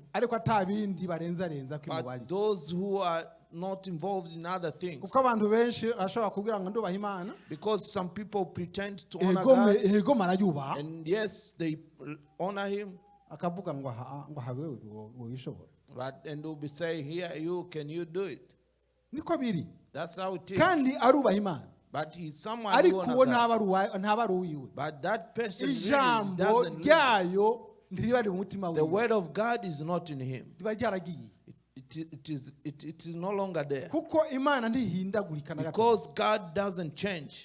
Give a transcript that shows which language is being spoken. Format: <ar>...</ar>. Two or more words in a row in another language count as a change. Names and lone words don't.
<en>But those who are not involved in other things, because some people pretend to honor God, and yes, they honor him, but and they'll be saying, here, can you do it? That's how it is.</en> <rn>Kandi arubaha Imana.</rn> <en>But he's someone who honors God. But that person really doesn't live. The word of God is not in him. It is no longer there. Because God doesn't change.</en>